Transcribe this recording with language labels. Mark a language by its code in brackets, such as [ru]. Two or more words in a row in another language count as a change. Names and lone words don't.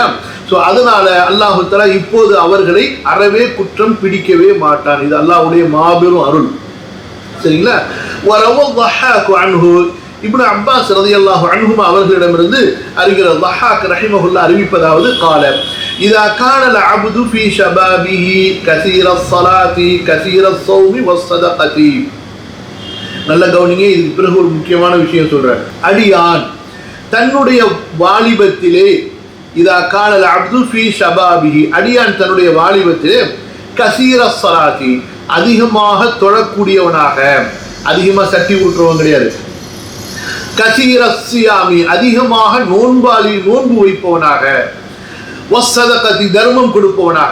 [ta] ஸோ அதனால அல்லாஹு தஆலா இப்போது அவர்களை அறவே குற்றம் பிடிக்கவே மாட்டான். இது அல்லாஹ்வுடைய மாபெரும் அருள். சரிங்களா? இப்னு அப்பாஸ் [ar] رضي الله عنهما [ta] அவர்களிடமிருந்து அறிஞர் ضحاك ரஹிமஹுல்லாஹ் அறிவிப்பதாவது, [ar] قال إذا كان العبد في شبابه كثير الصلاة كثير الصوم والصدقة. [ta] நல்ல கவனிங்க, இதுக்கு பிறகு ஒரு முக்கியமான விஷயம் சொல்றேன். அடியான் தன்னுடைய வாலிபத்திலே, [ar] إذا كان عبد في شبابه, [ta] அடியான் தன்னுடைய வாலிபத்திலே, [ar] كثير الصلاة, [ta] அதிகமாக தொழக்கூடியவனாக, அதிகமாக சட்டி ஊற்றுவன் கிடையாது, [ar] كثير الصيام, [ta] அதிகமாக நோன்பு வைப்பவனாக, வஸ்ஸதகதி, தர்மம் கொடுப்பவனாக.